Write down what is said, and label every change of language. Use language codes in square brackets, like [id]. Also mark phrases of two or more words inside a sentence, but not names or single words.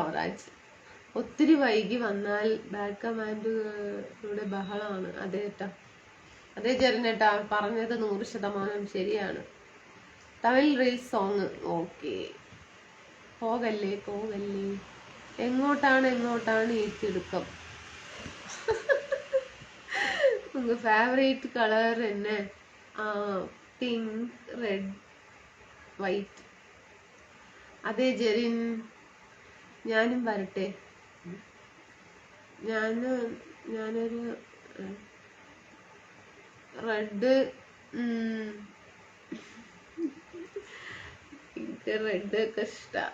[ml] രാജ് ഒത്തിരി വൈകി വന്നാൽ ബാക്ക് കമാൻഡുകളുടെ ബഹളമാണ്. അതേ ഏട്ടാ, അതേ ജെറിനേട്ടാ, പറഞ്ഞത് 100% ശരിയാണ്. തമിഴ് റീൽസ് സോങ്. ഓക്കെ. പോകല്ലേ പോകല്ലേ. എങ്ങോട്ടാണ് ഈ തിടുക്കം? [ta] உங்க ஃபேவரேட் கலர் என்ன? [ml] പിങ്ക്, റെഡ്, വൈറ്റ്. അതെ ജെറിൻ, ഞാനും വരട്ടെ. ഞാനൊരു റെഡ്, പിങ്ക്, റെഡ് ഒക്കെ ഇഷ്ടം.